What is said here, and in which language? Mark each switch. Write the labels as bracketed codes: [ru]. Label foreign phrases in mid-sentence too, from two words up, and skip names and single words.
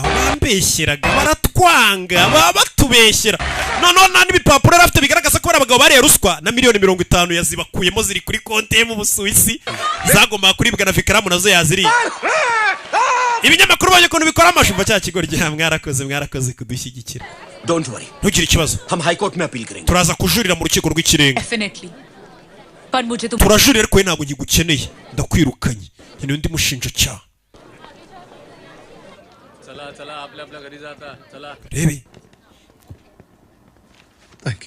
[rw] bambeshyeraga baratwanga batubeshyera noneho nta n'ibipapuro yari afite bigaragaza ko abagabo bariye ruswa na miliyoni 50 yazibakuyemo ziri kuri konti ye mu Busuwisi zagombaga kuribwa na Vikaramu nazo yaziriye ibinyamakuru banye ko bikora amashumba cya kigo rya mwarakoze kudushyigikira [en] don't worry [rw] ntugire ikibazo [hi] हम हाई कोर्ट में अपील करेंगे [rw] turaza kujurira mu rukiko rw'ikirenga [hi] Definitely. पर मुझे तो [rw] turajurira ariko ntabwo ngigukeneye ndakwirukanye ni undi mushinja cyaha [mr] चला आपले आपल्या घरी जाता चला Rebi [en] Thank you.